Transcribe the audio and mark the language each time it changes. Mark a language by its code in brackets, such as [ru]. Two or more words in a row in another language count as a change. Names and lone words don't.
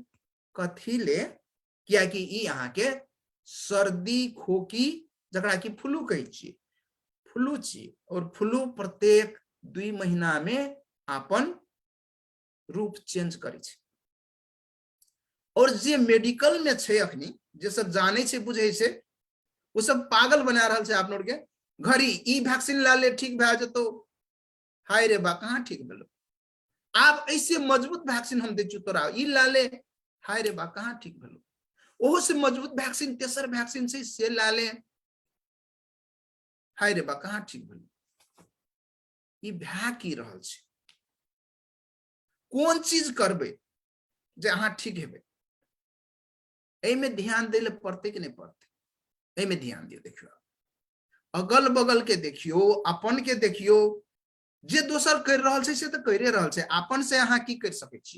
[mai] कथी ले, किया कि ई अहाँ के सर्दी खोकी जकरा कि फ्लू कहे छी, फ्लू छी, और फ्लू प्रत्येक 2 महीना में अपन रूप चेंज करे छै। और जे मेडिकल में छै अखनी, जे सब जाने छै बुझे छै, वो सब पागल बना रहल छै आप लोग के। घड़ी ई वैक्सीन ला ले ठीक भए जेतो, हाय रे बा कहाँ ठीक भेलो। आब ऐसे मजबूत वैक्सीन हम दे चु तोरा, ई ला ले, हाय रे बा कहाँ ठीक भेलो। ओहो से मजबूत वैक्सीन, तेसर वैक्सीन से ला ले, हाय रे बा कहाँ ठीक भेलो। ई भए की रहल छै, कोन चीज करबे जे अहाँ ठीक हेबे, एमे ध्यान दे ले पड़ते कि नहीं पड़ते, एमे ध्यान दियो। देखियो अगल बगल के देखियो, अपन के देखियो, जे दोसर कर रहल छै से तो करे रहल छै, अपन से अहाँ की कर सके छियै।